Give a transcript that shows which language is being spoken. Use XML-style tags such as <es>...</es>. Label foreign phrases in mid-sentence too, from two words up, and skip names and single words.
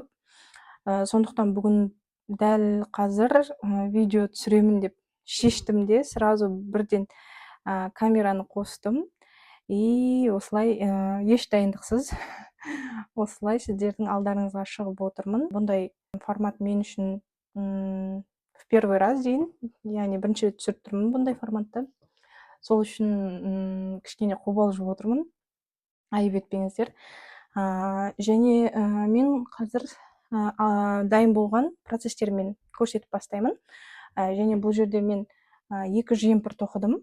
<kk>Сондықтан бүгін дәл қазір видео түсіремін деп шештім де, сразу бірден камераны қостым. И осылай еш дайындықсыз осылай сіздердің алдарыңызға шығып отырмын. Бұндай формат мен үшін</kk> <ru>в первый раз</ru> <kk>дейін, яғни бірінші рет түсіріп тұрмын бұндай форматты. Сол үшін кішкене қобалжып отырмын. Айып етпеңіздер. Және мен қазір дайын болған процестермен көрсетіп бастаймын. Және бұл жерде мен 2 жемпір тоқыдым.</kk>